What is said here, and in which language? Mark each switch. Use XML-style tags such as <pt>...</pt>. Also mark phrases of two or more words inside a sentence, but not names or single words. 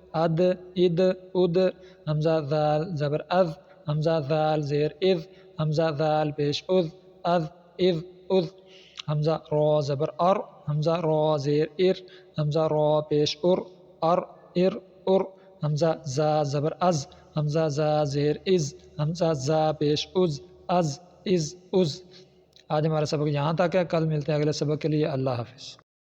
<ur>حمزہ دال زبر از، حمزہ دال زیر از، حمزہ دال پیش از، حمزہ رو زبر ار، حمزہ رو زیر ار، حمزہ رو پیش ار، حمزہ زا زبر از، حمزہ زا زیر از، حمزہ زا پیش از۔ آج ہمارا سبق یہاں تک ہے، کل ملتے ہیں اگلے سبق کے لیے۔ اللہ حافظ۔</ur>